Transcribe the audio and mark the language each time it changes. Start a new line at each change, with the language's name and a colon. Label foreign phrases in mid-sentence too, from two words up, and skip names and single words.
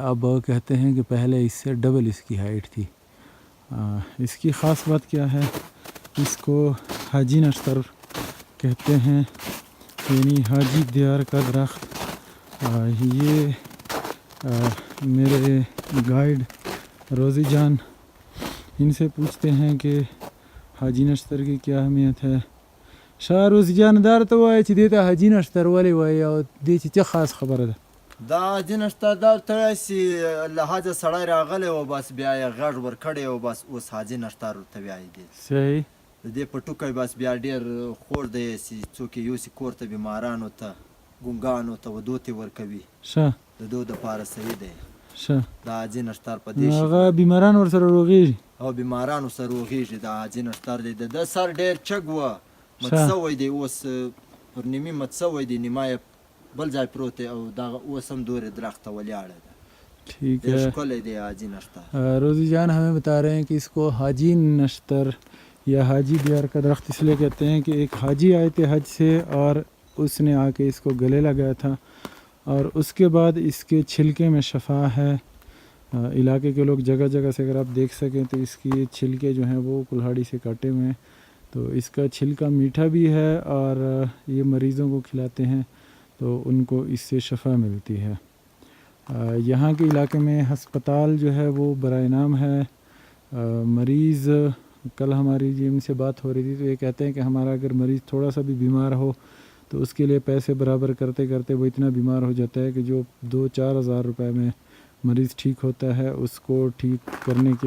Urdu: اب کہتے ہیں کہ پہلے اس سے ڈبل اس کی ہائٹ تھی۔ اس کی خاص بات کیا ہے، اس کو حاجی نشتر کہتے ہیں، یعنی حاجی دیار کا درخت. یہ میرے گائیڈ روزی جان ان سے پوچھتے ہیں کہ حاجی نشتر کی کیا اہمیت ہے,
Pashto: شاروس جاندار ته وای چې دې ته حاجي نشتر ولې وای او دې چې څه خاص خبره ده دا حاجي نشتر دا ته چې له حاجه سړی راغلی و بس بیا یې غږ ورکړی و بس اوس حاجي نشتر ورته وایي دی صحیح د دې په ټوکی بس بیا ډېر خور دی چې څوک یې یوسي کور ته بیمارانو ته ګونګانو ته ودو ته ورکوي ښه د دو دپاره صحیح دی ښه دا حاجي نشتر په دې شي هغه بیماران ورسره روغېږي او بیمارانو سره روغېږي دا حاجي نشتر دی د ده سر ډېر چګ وه مت سوی دی اوس پر نیمې مت سوی دی نیمه یې بل ځای پروت دی او دغه اوس هم دورې درخت ته ولیاړه ده
Urdu: ٹھیک
Pashto: ډېر
Urdu: ہے
Pashto: ښکلی دی حاجي نشتر
Urdu: روزی جان ہمیں بتا رہے ہیں کہ اس کو حاجی نشتر یا حاجی دیار کا درخت اس لیے کہتے ہیں کہ ایک حاجی آئے تھے حج سے اور اس نے آ کے اس کو گلے لگایا تھا اور اس کے بعد اس کے چھلکے میں شفا ہے علاقے کے لوگ جگہ جگہ سے اگر آپ دیکھ سکیں تو اس کی چھلکے جو ہیں وہ کلہاڑی سے کاٹے ہوئے ہیں تو اس کا چھلکا میٹھا بھی ہے اور یہ مریضوں کو کھلاتے ہیں تو ان کو اس سے شفا ملتی ہے یہاں کے علاقے میں ہسپتال جو ہے وہ برائے نام ہے مریض کل ہماری جی ان سے بات ہو رہی تھی تو یہ کہتے ہیں کہ ہمارا اگر مریض تھوڑا سا بھی بیمار ہو تو اس کے لیے پیسے برابر کرتے کرتے وہ اتنا بیمار ہو جاتا ہے کہ جو 2-4 ہزار روپے میں مریض ٹھیک ہوتا ہے اس کو ٹھیک کرنے کے